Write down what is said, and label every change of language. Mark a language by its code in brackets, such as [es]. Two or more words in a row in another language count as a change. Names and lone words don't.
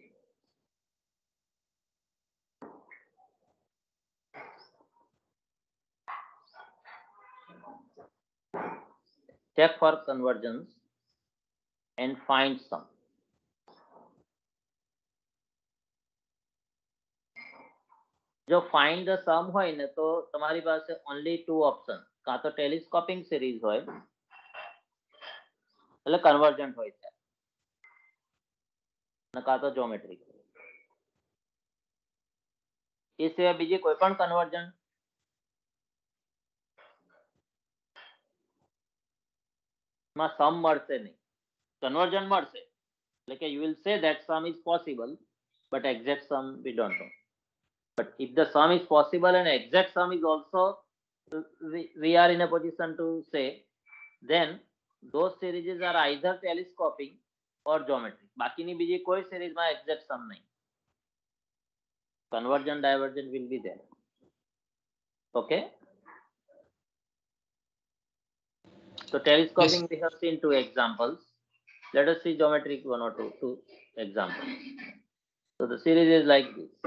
[en] Check for convergence and find sum. [gu] જો [en] find the sum [gu] હોય ને તો તમારી પાસે [en] only two options. [gu] કાં તો [en] telescoping series [gu] હોય એટલે convergent હોય છે, અને કાં તો geometric. એ સિવાય બીજી કોઈ પણ convergent માં sum મળશે નહીં. [en] Convergent [gu] મળશે એટલે કે [en] you will say that sum is possible, but exact sum we don't know. But if the sum is possible and exact sum is also, we are in a position to say, then those series are either telescoping or geometric. [gu] બાકીની બીજી કોઈ series માં [en] exact sum [gu] નહીં. [en] Convergent, divergent will be there. Okay. So telescoping, yes, we have seen two examples. Let us see geometric one or two examples. So the series is like this.